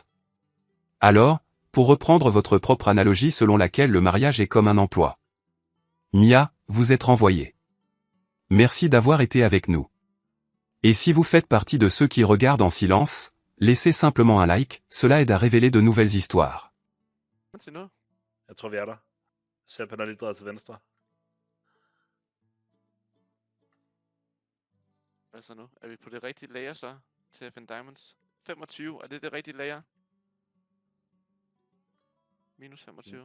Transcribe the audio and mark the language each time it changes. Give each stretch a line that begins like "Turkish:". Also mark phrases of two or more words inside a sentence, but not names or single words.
French: Alors, pour reprendre votre propre analogie selon laquelle le mariage est comme un emploi. Mia, vous êtes renvoyée. Merci d'avoir été avec nous. Et si vous faites partie de ceux qui regardent en silence, laissez simplement un like, cela aide à révéler de nouvelles histoires.
Danish: Jeg tror, vi er der. Sepp, han er lige drejet til venstre. Hvad så nu? Er vi på det rigtige layer så? Til at finde diamonds? 25, er det det rigtige layer? Minus 25.